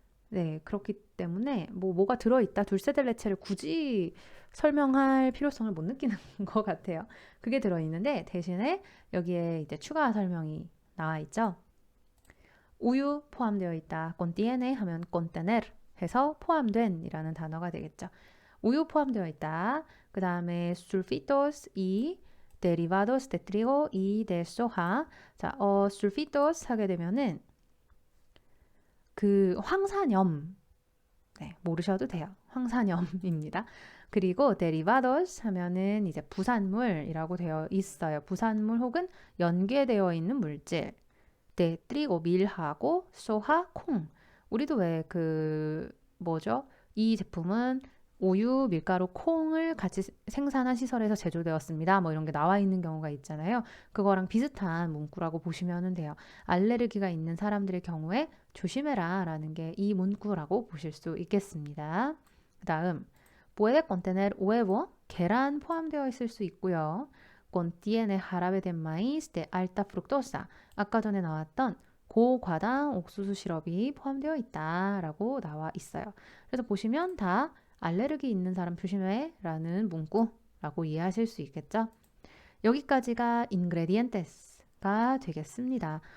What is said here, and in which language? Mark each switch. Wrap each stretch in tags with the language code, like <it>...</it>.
<ko>네, 그렇기 때문에 뭐가 들어있다 둘세델레체를 굳이 설명할 필요성을 못 느끼는 것 같아요. 그게 들어있는데 대신에 여기에 이제 추가 설명이 나와 있죠. 우유 포함되어 있다. contiene 하면 contener 해서 포함된 이라는 단어가 되겠죠. 우유 포함되어 있다. 그 다음에</ko> <es>sulfitos y derivados de trigo y de soja.</es> <ko>자, sulfitos 하게 되면은 그 황산염. 네, 모르셔도 돼요. 황산염입니다. 그리고 derivados 하면은 이제 부산물이라고 되어 있어요. 부산물 혹은 연계되어 있는 물질. 네, 트리고 밀하고 소하 콩. 우리도 왜 뭐죠? 이 제품은 우유, 밀가루, 콩을 같이 생산한 시설에서 제조되었습니다. 뭐 이런 게 나와 있는 경우가 있잖아요. 그거랑 비슷한 문구라고 보시면 돼요. 알레르기가 있는 사람들의 경우에 조심해라 라는 게 이 문구라고 보실 수 있겠습니다. 그 다음,</ko> <es>puede contener huevo,</es> <ko>계란 포함되어 있을 수 있고요.</ko> <es>contiene jarabe de maíz de alta fructosa.</es> <ko>아까 전에 나왔던 고과당 옥수수 시럽이 포함되어 있다라고 나와 있어요. 그래서 보시면 다 알레르기 있는 사람 조심해 라는 문구라고 이해하실 수 있겠죠? 여기까지가 ingredientes가 되겠습니다.</ko>